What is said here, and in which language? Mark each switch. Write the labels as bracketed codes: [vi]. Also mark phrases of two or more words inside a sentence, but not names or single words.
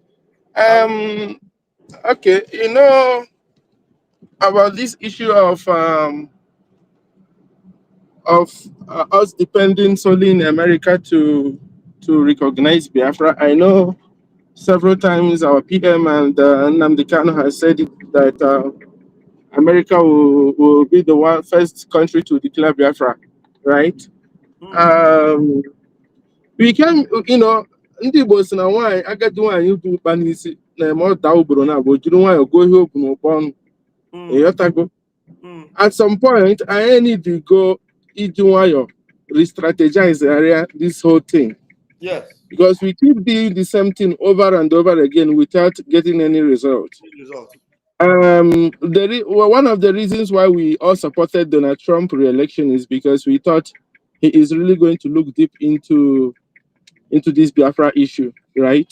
[en] Okay, about this issue of us depending solely in America to recognize Biafra. I know several times our PM and Nnamdi Kanu has said it, that America will be the first country to declare Biafra, right? We can, [ig] ndị Igbo si na nwaanyị agadi nwaanyị bụ mkpa n'isi na-eme ọ daa ugboro na abụọ jiri nwayọọ gụọ ihe okwu n'ụkpọ ọnụ. Ịghọtago? [en] At some point, I need to go [ig] iji nwayọọ [en] re-strategize area this whole thing. Yes. Because we keep doing the same thing over and over again without getting any result. One of the reasons why we all supported Donald Trump re-election is because we thought he is really going to look deep into this Biafra issue, right?